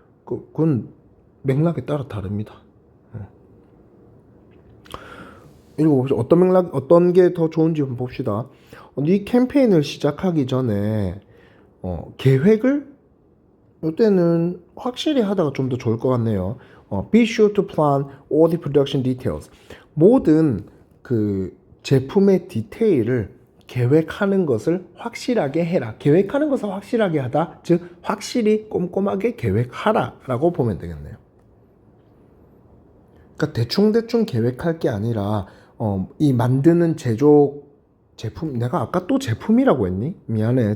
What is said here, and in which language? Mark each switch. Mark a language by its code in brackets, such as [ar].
[ko] 그건 맥락에 따라 다릅니다. 읽어봅시다. 어떤 게 더 좋은지 한번 봅시다. 이 캠페인을 시작하기 전에 계획을 이때는 확실히 하다가 좀 더 좋을 것 같네요. [en] Be sure to plan all the production details. [ko] 모든 그 제품의 디테일을 계획하는 것을 확실하게 해라. 계획하는 것을 확실하게 하다. 즉 확실히 꼼꼼하게 계획하라 라고 보면 되겠네요. 그러니까 대충대충 계획할 게 아니라 이 만드는 제품 내가 아까 또 제품이라고 했니? 미안해.